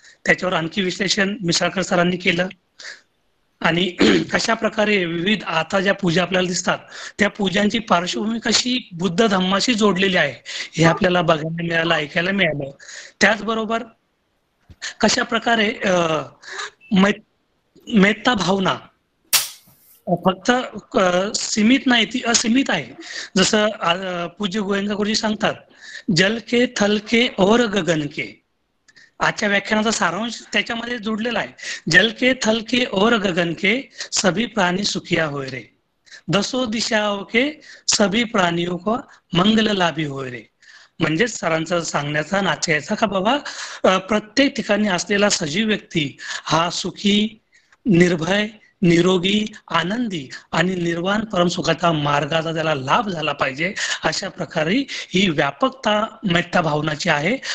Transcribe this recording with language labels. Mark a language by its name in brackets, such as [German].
[Marathi] त्याच्यावर आणखी विश्लेषण मिसाळकर सरांनी केलं. आणि कशा प्रकारे विविध आता ज्या पूजा आपल्याला दिसतात, त्या पूजांची पार्श्वभूमी कशी बुद्ध धम्माशी जोडलेली आहे हे आपल्याला बघायला मिळालं, ऐकायला मिळालं. त्याचबरोबर कशा प्रकारे मेत्ता भावना फक्त सीमित नाही, ती असीमित आहे. जसं पूज्य गोयंका गुरुजी सांगतात, [Hindi] जल के थल के और गगन के. [Marathi] आजच्या व्याख्यानाचा सारांश त्याच्यामध्ये जोडलेला आहे. [Hindi] जल के थल के और गगन के सभी प्राणी सुखिया होय रे, दसो दिशाओं के सभी प्राणियों को मंगल लाभी होय रे. [Marathi] म्हणजे सरांचा सांगण्याचा नाचायचा का बाबा, प्रत्येक ठिकाणी असलेला सजीव व्यक्ती हा सुखी, निर्भय, निरोगी, आनंदी आणि निर्वाण परमसुखाचा मार्गाचा त्याला लाभ झाला पाहिजे. अशा प्रकारे ही व्यापकता मेत्ता भावनाची आहे.